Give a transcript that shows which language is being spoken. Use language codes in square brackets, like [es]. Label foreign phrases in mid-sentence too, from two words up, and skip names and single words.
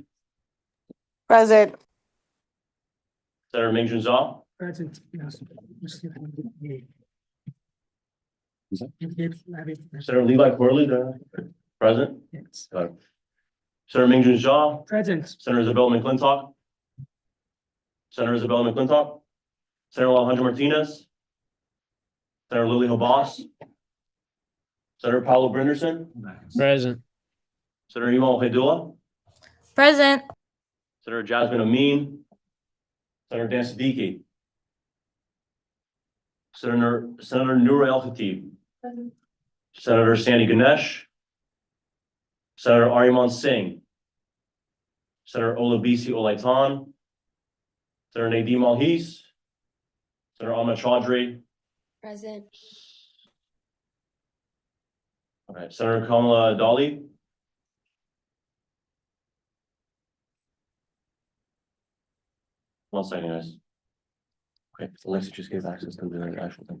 [en] Present. Senator Ming Jun Zhao. Present, yes. Senator Levi Corley, President. Yes. Senator Ming Jun Zhao. Present. Senator Isabella McClintock. Senator Isabella McClintock. Senator Alejandro Martinez. Senator Lily Hobos. Senator Paulo Brenderson. Present. Senator Iman Hedula. Present. Senator Jasmine Amin. Senator Dan Siddiqui. Senator Noura El Khatib. Senator Sandy Ganesh. Senator Ariman Singh. Senator Olabisi Olaitan. Senator Nadeem Alhis. Senator Ahmed Chaudhry. Present. Okay, Senator Kamala Dali. One second, guys. Okay, Alexa just gave access to the actual thing.